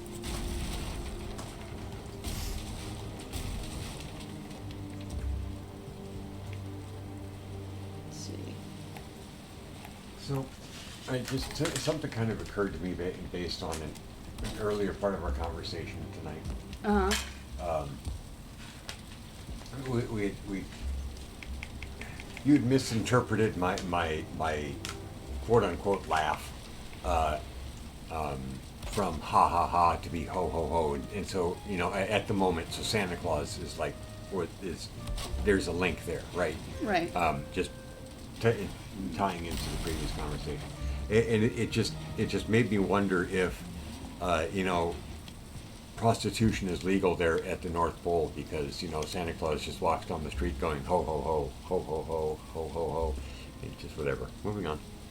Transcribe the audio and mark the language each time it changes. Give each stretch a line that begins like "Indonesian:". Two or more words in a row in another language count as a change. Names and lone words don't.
English: So, something kind of occurred to me based on an earlier part of our conversation tonight. You had misinterpreted my quote unquote laugh from ha ha ha to be ho ho ho, and so at the moment, so Santa Claus is like, there's a link there, right? Right. Just tying into the previous conversation, and it just made me wonder if prostitution is legal there at the North Pole, because Santa Claus just walks down the street going ho ho ho ho ho ho ho ho ho, and just whatever. Moving on.